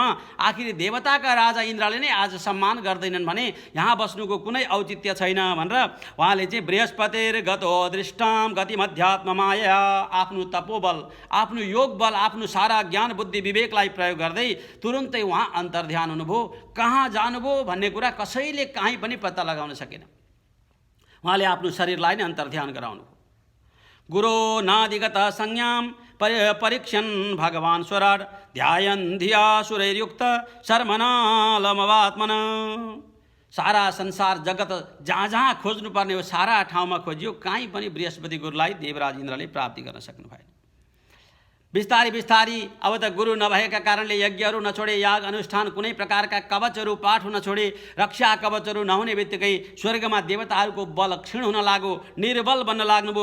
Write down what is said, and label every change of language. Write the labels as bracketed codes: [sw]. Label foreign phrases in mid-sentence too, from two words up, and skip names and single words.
[ne] आखिर देवताका राजा इन्द्रले नै आज सम्मान गर्दैनन् भने यहाँ बस्नुको कुनै औचित्य छैन भनेर उहाँले चाहिँ [sa] बृहस्पतिर गतो दृष्टाम गतिमध्यात्म माया, [ne] आफ्नो तपोबल, आफ्नो योग बल, आफ्नो सारा ज्ञान बुद्धि विवेकलाई प्रयोग गर्दै तुरुन्तै उहाँ अन्तर्ध्यान हुनुभयो। कहाँ जानुभयो भन्ने कुरा कसैले कहीँ पनि पत्ता लगाउन सकेन। उहाँले आफ्नो शरीरलाई नै अन्तर्ध्यान गराउनु। [sa] गुरो नादिगत संज्ञाम परीक्षन् भगवान् स्वराट ध्यायन् धिया सुरैर्युक्त शर्मनालमवात्मन। [ne] सारा संसार जगत जहाँ जहाँ खोज्नुपर्ने हो सारा ठाउँमा खोजियो, कहीँ पनि बृहस्पति गुरुलाई देवराज इन्द्रले प्राप्ति गर्न सक्नु भएन। बिस्तारी बिस्तारी अब त गुरु नभएका कारणले यज्ञहरू नछोडे, याग अनुष्ठान कुनै प्रकारका कवचहरू पाठ नछोडे, रक्षा कवचहरू नहुने बित्तिकै स्वर्गमा देवताहरूको बल क्षीण हुन लाग्यो, निर्बल बन्न लाग्नुभयो।